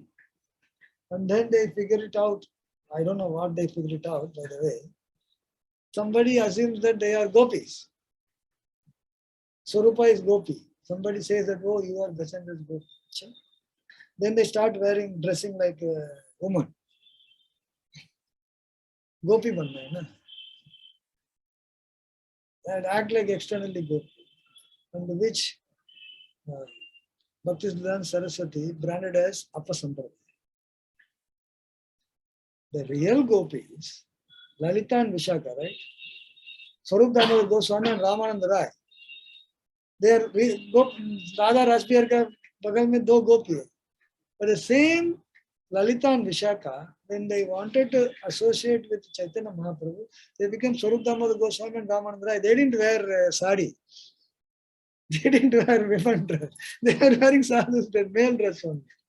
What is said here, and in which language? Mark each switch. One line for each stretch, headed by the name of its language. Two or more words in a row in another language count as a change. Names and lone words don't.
English: And then they figure it out. I don't know what they figure it out, by the way. Somebody assumes that they are gopis. Swarupa is gopi. Somebody says that, oh, you are descendants gopi. Then they start dressing like a woman.
Hindi: गोपी बन रहे ना.
English: And act like externally gopi. And which Bhakti Vriksha Saraswati branded as Apasampradaya. The real gopis, Lalita and Vishaka, right? Swarup Damodar Goswami and Ramananda Rai. They are
Hindi: राधा रासबिहार का बगल में दो गोपी है.
English: But the same Lalita and Vishaka, when they wanted to associate with Chaitanya Mahaprabhu, they became Swarup Damodar Goswami and Ramananda Rai. They didn't wear sari. They didn't wear women dress. They were wearing sadhu's dress, male dress only.